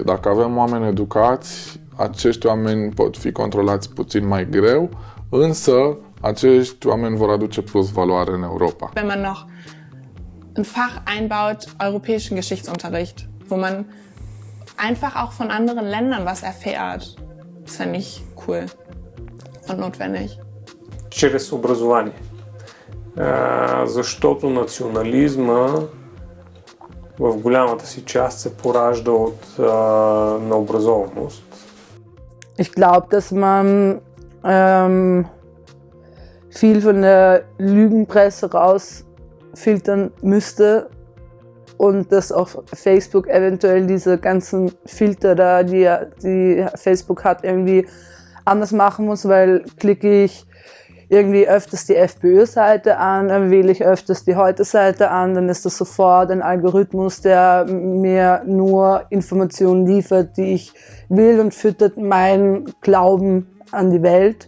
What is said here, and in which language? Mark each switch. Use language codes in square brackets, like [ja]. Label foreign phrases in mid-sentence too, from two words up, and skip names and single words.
[ro] Dacă avem oameni educați, acești oameni pot fi controlați puțin mai greu, însă acești oameni vor aduce plus valoare în Europa. [de] Wenn man noch ein Fach einbaut, europäischen Geschichtsunterricht, wo man einfach auch von anderen Ländern was erfährt. Das fände ich cool und notwendig. [bg] Чрез образование. Защото национализма в голямата си част се поражда от необразованост. [de] Ich glaube, dass man viel von der Lügenpresse rausfiltern müsste und dass auf Facebook eventuell diese ganzen Filter da, die Facebook hat, irgendwie anders machen muss, weil klicke ich irgendwie öfters die FPÖ-Seite an, dann wähle ich öfters die Heute-Seite an, dann ist das sofort ein Algorithmus, der mir nur Informationen liefert, die ich will und füttert meinen Glauben an die Welt.